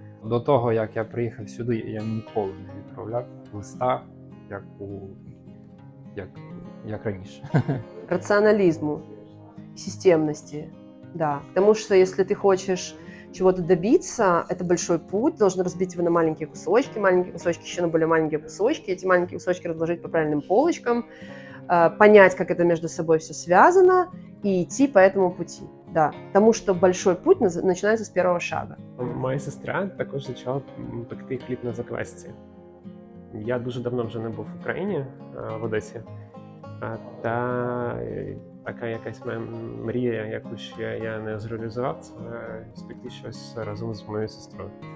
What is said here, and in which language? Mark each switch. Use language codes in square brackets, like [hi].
[uk] До того, як я приїхав сюди, я ніколи не відправляв листа, як раніше. [ru] Рационализму, системности, да. Потому что если ты хочешь чего-то добиться, это большой путь, должен разбить его на маленькие кусочки еще на более маленькие кусочки, эти маленькие кусочки разложить по правильным полочкам, понять, как это между собой все связано, и идти по этому пути. Да, потому что большой путь начинается с первого шага. [uk] Моя сестра також почала пекти хліб на заквасці. Я дуже давно вже не був в Україні, в Одесі. Та така якась моя мрія, яку ще я не зреалізував, це спекти щось разом з моєю сестрою.